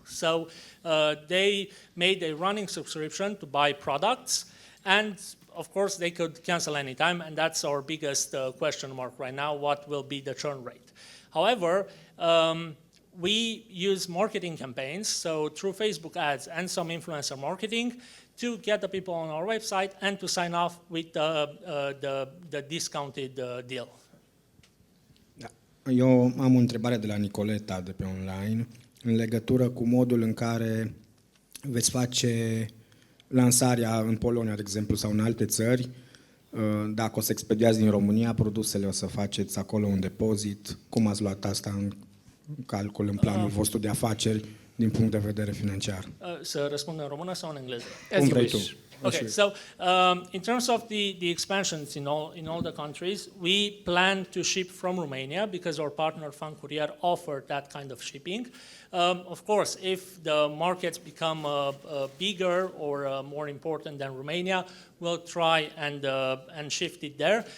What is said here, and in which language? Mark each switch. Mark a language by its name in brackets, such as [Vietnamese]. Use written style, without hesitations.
[English] So they made a running subscription to buy products, and of course they could cancel anytime, and that's our biggest question mark right now, what will be the churn rate. However, we use marketing campaigns, so through Facebook ads and some influencer marketing, to get the people on our website and to sign off with the discounted deal. [Romanian] Eu am o întrebare de la Nicoleta de pe online în legătură cu modul în care veți face lansarea în Polonia, de exemplu, sau în alte țări. Dacă o să expediați din România produsele, o să faceți acolo un depozit. Cum ați luat asta în calcul în planul vostru de afaceri din punct de vedere financiar? Să răspund în română sau în engleză? Cum vrei tu. [English] Okay, so in terms of the expansions in all the countries, we plan to ship from Romania because our partner Fan Courier offered that kind of shipping. Of course, if the markets become bigger or more important than Romania, we'll try and shift it there.